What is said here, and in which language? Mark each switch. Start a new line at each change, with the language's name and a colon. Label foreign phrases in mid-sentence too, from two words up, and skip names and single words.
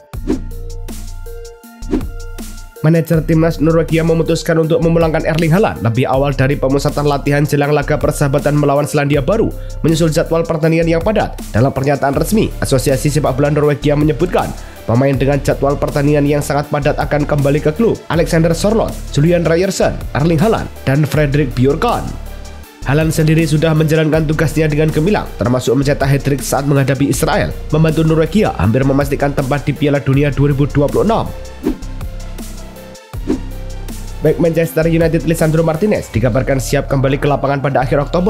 Indonesian: Manajer timnas Norwegia memutuskan untuk memulangkan Erling Haaland lebih awal dari pemusatan latihan jelang laga persahabatan melawan Selandia Baru, menyusul jadwal pertandingan yang padat. Dalam pernyataan resmi, Asosiasi Sepak Bola Norwegia menyebutkan pemain dengan jadwal pertandingan yang sangat padat akan kembali ke klub. Alexander Sørloth, Julian Ryerson, Erling Haaland, dan Fredrik Bjørkan. Haaland sendiri sudah menjalankan tugasnya dengan gemilang, termasuk mencetak hat-trick saat menghadapi Israel, membantu Norwegia hampir memastikan tempat di Piala Dunia 2026. Back Manchester United Lisandro Martinez dikabarkan siap kembali ke lapangan pada akhir Oktober.